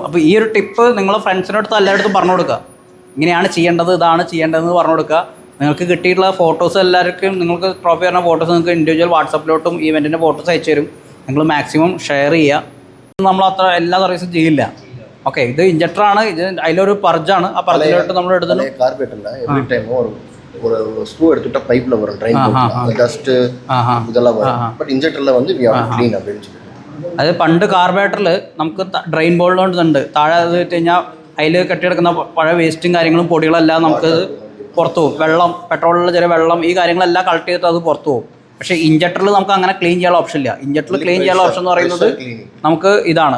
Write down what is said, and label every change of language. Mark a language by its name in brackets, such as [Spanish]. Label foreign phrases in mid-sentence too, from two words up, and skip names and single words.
[Malayalam] അപ്പോൾ ഈ ഒരു ടിപ്പ് നിങ്ങൾ ഫ്രണ്ട്സിനടുത്ത് എല്ലായിടത്തും പറഞ്ഞു കൊടുക്കുക. ഇങ്ങനെയാണ് ചെയ്യേണ്ടത്, ഇതാണ് ചെയ്യേണ്ടതെന്ന് പറഞ്ഞു കൊടുക്കുക. നിങ്ങൾക്ക് കിട്ടിയിട്ടുള്ള ഫോട്ടോസ് എല്ലാവർക്കും, നിങ്ങൾക്ക് ട്രോഫി പറഞ്ഞ ഫോട്ടോസ് നിങ്ങൾക്ക് ഇൻഡിവിജ്വൽ വാട്സപ്പിലോട്ടും ഈവെൻറ്റിൻ്റെ ഫോട്ടോസ് അയച്ചു തരും. നിങ്ങൾ മാക്സിമം ഷെയർ ചെയ്യുക. നമ്മൾ അത്ര എല്ലാ സർവീസും ചെയ്യില്ല. ഓക്കെ, ഇത് ഇഞ്ചക്ടറാണ്, ഇത് അതിലൊരു പർജാണ്. ആ പർജിലോട്ട് നമ്മൾ എടുത്തത് [Tamil] ஒரு ஸ்க்ரூ எடுத்துட்டா பைப்ல வரும் ட்ரைன் போட்டு டஸ்ட் இதெல்லாம் வரும். பட் இன்ஜெக்டர்ல வந்து [English] we have to clean [Tamil] அப்படின்னு சொல்லிட்டு. [Malayalam] അത് പണ്ട് കാർബേറ്ററിൽ നമുക്ക് ഡ്രെയിൻ ബോളിലോട്ടുണ്ട് താഴെ അത് വെച്ച് കഴിഞ്ഞാൽ അതിൽ കെട്ടിയെടുക്കുന്ന പഴയ വേസ്റ്റും കാര്യങ്ങളും പൊടികളെല്ലാം നമുക്ക് പുറത്തു പോകും. വെള്ളം, പെട്രോളിലുള്ള ചെറിയ വെള്ളം, ഈ കാര്യങ്ങളെല്ലാം കളക്ട് ചെയ്തിട്ട് അത് പുറത്തു പോകും. പക്ഷേ ഇഞ്ചക്ടറിൽ നമുക്ക് അങ്ങനെ ക്ലീൻ ചെയ്യാനുള്ള ഓപ്ഷൻ ഇല്ല. ഇഞ്ചക്ടറിൽ ക്ലീൻ ചെയ്യാനുള്ള ഓപ്ഷൻ എന്ന് പറയുന്നത് നമുക്ക് ഇതാണ്.